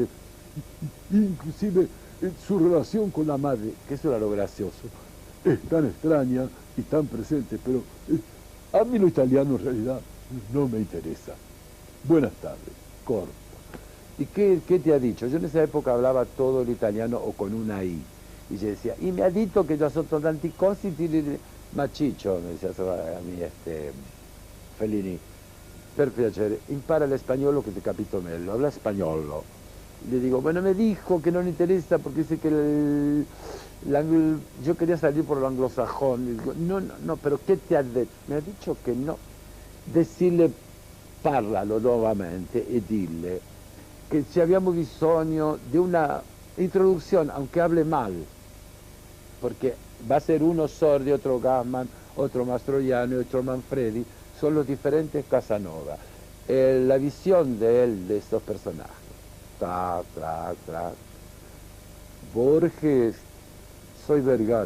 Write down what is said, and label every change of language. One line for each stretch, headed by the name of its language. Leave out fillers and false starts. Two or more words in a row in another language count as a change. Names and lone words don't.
Spanish: Inclusive su relación con la madre, que eso era lo gracioso, es tan extraña y tan presente, pero a mí lo italiano en realidad no me interesa. Buenas tardes, corto. ¿Y qué te ha dicho? Yo en esa época hablaba todo el italiano o con una I. Y yo decía, y me ha dicho que yo
Italian: sono tanti cosi,
Spanish: Machiccio, me decía a mí Fellini,
Italian: per piacere, impara
Spanish: el español que te
Italian: capito meglio,
Spanish: habla español. Y le digo, bueno, me dijo que no le interesa porque dice que yo quería salir por lo anglosajón. Y digo, no, pero ¿qué te ha dicho? Me ha dicho que no. Decirle,
Italian: parlalo nuovamente e dille che ci abbiamo bisogno di una
Spanish: introducción, aunque hable mal, porque va a ser uno Sordi, otro Gassman, otro Mastroianni, otro Manfredi, son los diferentes Casanova. La visión de él, de estos personajes. Trac, trac, trac. Borges, soy Vergara.